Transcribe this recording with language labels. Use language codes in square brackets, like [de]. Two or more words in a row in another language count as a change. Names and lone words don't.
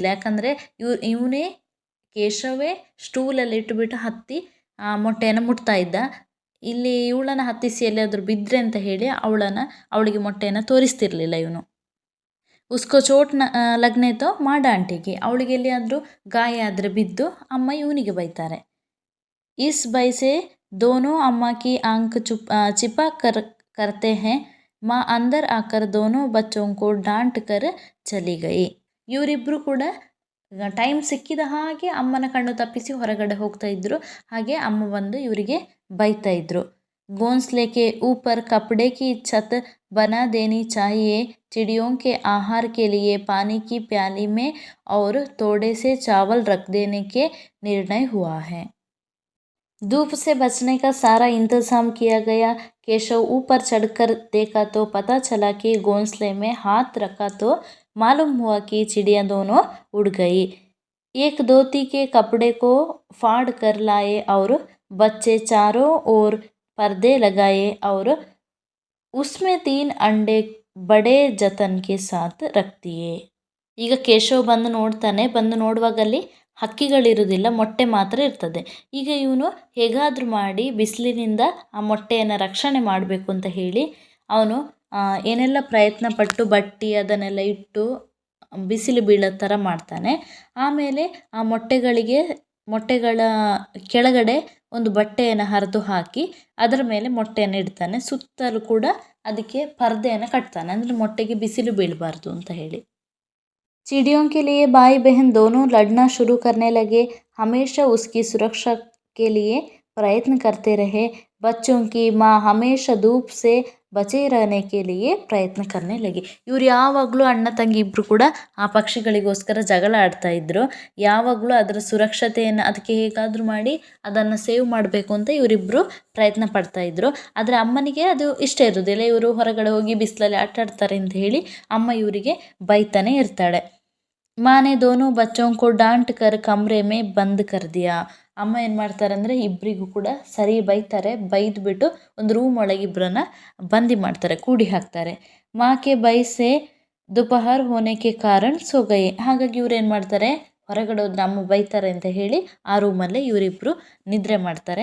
[kn] ಯಾಕಂದರೆ ಇವನೇ ಕೇಶವೇ ಸ್ಟೂಲಲ್ಲಿ ಇಟ್ಟುಬಿಟ್ಟು ಹತ್ತಿ ಆ ಮೊಟ್ಟೆಯನ್ನು ಮುಟ್ತಾ ಇದ್ದ. ಇಲ್ಲಿ ಇವಳನ್ನು ಹತ್ತಿಸಿ ಎಲ್ಲಿಯಾದರೂ ಬಿದ್ದರೆ ಅಂತ ಹೇಳಿ ಅವಳಿಗೆ ಮೊಟ್ಟೆಯನ್ನು ತೋರಿಸ್ತಿರ್ಲಿಲ್ಲ ಇವನು. [hi] उसको चोट लगने तो [kn] ಮಾಡ ಆಂಟಿಗೆ, ಅವಳಿಗೆ ಎಲ್ಲಿಯಾದರೂ ಗಾಯ ಆದರೆ ಬಿದ್ದು ಅಮ್ಮ ಇವನಿಗೆ ಬೈತಾರೆ. [hi] इस भय से दोनों अम्मा की आंख छिपा करते हैं. माँ अंदर आकर दोनों बच्चों को डांट कर चली गई. [kn] ಇವರಿಬ್ಬರು ಕೂಡ ಟೈಮ್ ಸಿಕ್ಕಿದ ಹಾಗೆ ಅಮ್ಮನ ಕಣ್ಣು ತಪ್ಪಿಸಿ ಹೊರಗಡೆ ಹೋಗ್ತಾ ಇದ್ರು. ಹಾಗೆ ಅಮ್ಮ ಬಂದು ಇವರಿಗೆ ಬೈತಾ ಇದ್ರು. [hi] घोंसले के ऊपर कपड़े की छत बना देनी चाहिए. चिड़ियों के आहार के लिए पानी की प्याली में और थोड़े से चावल रख देने के निर्णय हुआ है. धूप से बचने का सारा इंतजाम किया गया. केशव ऊपर चढ़कर देखा तो पता चला कि घोंसले में हाथ रखा तो मालूम हुआ कि चिड़िया दोनों उड़ गई. एक धोती के कपड़े को फाड़ कर लाए और बच्चे चारों ओर पर्दे लगाए और उसमें 3 अंडे बड़े जतन के साथ रख दिए. [kn] ಈಗ ಕೇಶವ್ ಬಂದು ನೋಡ್ತಾನೆ. ಬಂದು ನೋಡುವಾಗಲ್ಲಿ ಹಕ್ಕಿಗಳಿರುವುದಿಲ್ಲ, ಮೊಟ್ಟೆ ಮಾತ್ರ ಇರ್ತದೆ. ಈಗ ಇವನು ಹೇಗಾದರೂ ಮಾಡಿ ಬಿಸಿಲಿನಿಂದ ಆ ಮೊಟ್ಟೆಯನ್ನು ರಕ್ಷಣೆ ಮಾಡಬೇಕು ಅಂತ ಹೇಳಿ ಅವನು ಏನೆಲ್ಲ ಪ್ರಯತ್ನ ಪಟ್ಟು ಬಟ್ಟಿ ಅದನ್ನೆಲ್ಲ ಇಟ್ಟು ಬಿಸಿಲು ಬೀಳೋ ಥರ ಮಾಡ್ತಾನೆ. ಆಮೇಲೆ ಆ ಮೊಟ್ಟೆಗಳ ಕೆಳಗಡೆ ಒಂದು ಬಟ್ಟೆಯನ್ನು ಹರಿದು ಹಾಕಿ ಅದರ ಮೇಲೆ ಮೊಟ್ಟೆಯನ್ನು ಇಡ್ತಾನೆ. ಸುತ್ತಲೂ ಕೂಡ ಅದಕ್ಕೆ ಪರ್ದೆಯನ್ನು ಕಟ್ತಾನೆ, ಅಂದರೆ ಮೊಟ್ಟೆಗೆ ಬಿಸಿಲು ಬೀಳಬಾರ್ದು ಅಂತ ಹೇಳಿ. [hi] चिड़ियों के लिए भाई बहन दोनों लड़ना शुरू करने लगे. हमेशा उसकी सुरक्षा के लिए प्रयत्न करते रहे. बच्चों की माँ हमेशा धूप से बचे रहने के लिए प्रयत्ನ करने लगी. [kn] ಇವ್ರು ಯಾವಾಗಲೂ ಅಣ್ಣ ತಂಗಿ ಇಬ್ಬರು ಕೂಡ ಆ ಪಕ್ಷಿಗಳಿಗೋಸ್ಕರ ಜಗಳ ಆಡ್ತಾ ಇದ್ರು. ಯಾವಾಗಲೂ ಅದರ ಸುರಕ್ಷತೆಯನ್ನು ಅದಕ್ಕೆ ಹೇಗಾದರೂ ಮಾಡಿ ಅದನ್ನು ಸೇವ್ ಮಾಡಬೇಕು ಅಂತ ಇವರಿಬ್ಬರು ಪ್ರಯತ್ನ ಪಡ್ತಾ ಇದ್ರು. ಆದರೆ ಅಮ್ಮನಿಗೆ ಅದು ಇಷ್ಟ ಇರೋದಿಲ್ಲ. ಇವರು ಹೊರಗಡೆ ಹೋಗಿ ಬಿಸಿಲಲ್ಲಿ ಆಟ ಆಡ್ತಾರೆ ಅಂತ ಹೇಳಿ ಅಮ್ಮ ಇವರಿಗೆ ಬೈತಾನೆ ಇರ್ತಾಳೆ. [hi] माँ ने दोनों बच्चों को डांट कर कमरे में बंद कर दिया. [kn] ಅಮ್ಮ ಏನು ಮಾಡ್ತಾರೆ ಅಂದರೆ ಇಬ್ಬರಿಗೂ ಕೂಡ ಸರಿ ಬೈತಾರೆ. ಬೈದ್ಬಿಟ್ಟು ಒಂದು ರೂಮ್ ಒಳಗೆ ಇಬ್ಬರನ್ನ ಬಂದಿ ಮಾಡ್ತಾರೆ, ಕೂಡಿ ಹಾಕ್ತಾರೆ. [hi] माके भय से दुपहर होने के कारण सो गए. [kn] ಹಾಗಾಗಿ ಇವ್ರು ಏನು ಮಾಡ್ತಾರೆ, ಹೊರಗಡೆ ಹೋದ್ರೆ ಅಮ್ಮ ಬೈತಾರೆ ಅಂತ ಹೇಳಿ ಆ ರೂಮಲ್ಲೇ ಇವರಿಬ್ಬರು ನಿದ್ರೆ ಮಾಡ್ತಾರೆ.